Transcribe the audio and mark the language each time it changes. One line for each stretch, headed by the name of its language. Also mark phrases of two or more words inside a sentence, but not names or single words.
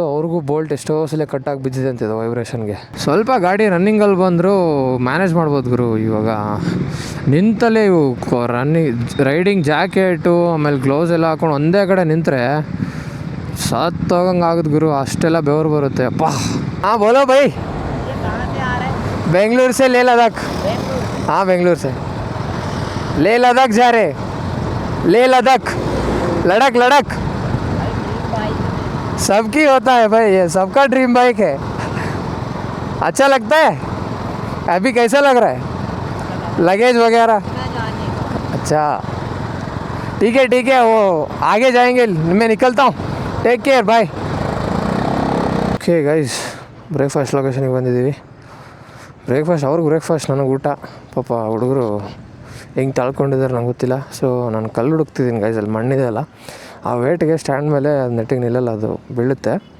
Kannada: ಅವ್ರಿಗೂ ಬೋಲ್ಟ್ ಎಷ್ಟೋ ಸಲ ಕಟ್ಟಾಗಿ ಬಿದ್ದಿದೆ ಅಂತಿದೆ ವೈಬ್ರೇಷನ್ಗೆ. ಸ್ವಲ್ಪ ಗಾಡಿ ರನ್ನಿಂಗಲ್ಲಿ ಬಂದರೂ ಮ್ಯಾನೇಜ್ ಮಾಡ್ಬೋದು ಗುರು. ಇವಾಗ ನಿಂತಲ್ಲೇ ಇವು
English: riding jacket
Kannada: ಆಮೇಲೆ ಗ್ಲೌಸ್ ಎಲ್ಲ ಹಾಕೊಂಡು ಒಂದೇ ಕಡೆ ನಿಂತರೆ ಸತ್ತೋಗಂಗೆ ಆಗುತ್ತೆ ಗುರು. ಅಷ್ಟೆಲ್ಲ ಬೆವರು ಬರುತ್ತೆ ಅಪ್ಪ.
Hindi: हाँ बोलो भाई. बेंगलुरु से लेह लद्दाख. हाँ बेंगलुरु से लेह लद्दाख जा रहे. लेह लद्दाख, लद्दाख सबकी होता है भाई, ये सबका
English: dream bike
Hindi: है. अच्छा लगता है. अभी कैसा लग रहा है लगेज वगैरह? अच्छा ठीक है वो आगे जाएंगे. मैं निकलता हूँ.
English: take care, bye. okay guys,
Kannada: ಬ್ರೇಕ್ಫಾಸ್ಟ್ ಲೊಕೇಶನಿಗೆ ಬಂದಿದ್ದೀವಿ. ಅವ್ರಿಗೆ ಬ್ರೇಕ್ಫಾಸ್ಟ್, ನನಗೆ ಊಟ. ಪಾಪ ಹುಡುಗರು ಹೆಂಗೆ ತಳ್ಕೊಂಡಿದ್ದಾರೆ ನಂಗೆ ಗೊತ್ತಿಲ್ಲ. ಸೊ ನಾನು ಕಲ್ಲು ಹುಡುಕ್ತಿದ್ದೀನಿ ಗೈಸ್. ಅಲ್ಲಿ ಮಣ್ಣಿದೆ ಅಲ್ಲ, ಆ ವೇಟ್ಗೆ ಸ್ಟ್ಯಾಂಡ್ ಮೇಲೆ ಅದು ನೆಟ್ಟಿಗೆ ನಿಲ್ಲಲ್ಲ, ಅದು ಬೀಳುತ್ತೆ.